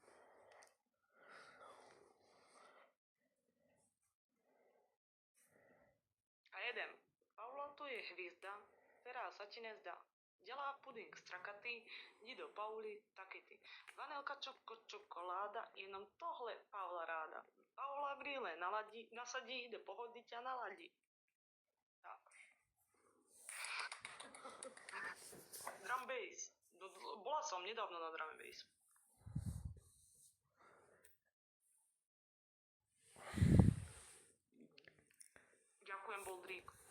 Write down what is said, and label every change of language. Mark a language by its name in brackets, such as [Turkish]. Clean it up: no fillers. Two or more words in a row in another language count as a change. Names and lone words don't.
[Czech] A jedem. [Slovak] Paula to je hviezda, ktorá sa ti nezdá. [Czech] Delá puding strakatý, jdi do Pauly, taky ty. Vanilka, čokoláda, jenom tohle Paula ráda. Paula brýle nasadí, [Slovak] do pohody ťa naladí. Tak. [English] Drum bass. [Slovak] Bola som nedávno na [English] drum bass. [Slovak] Ďakujem, Boldrík.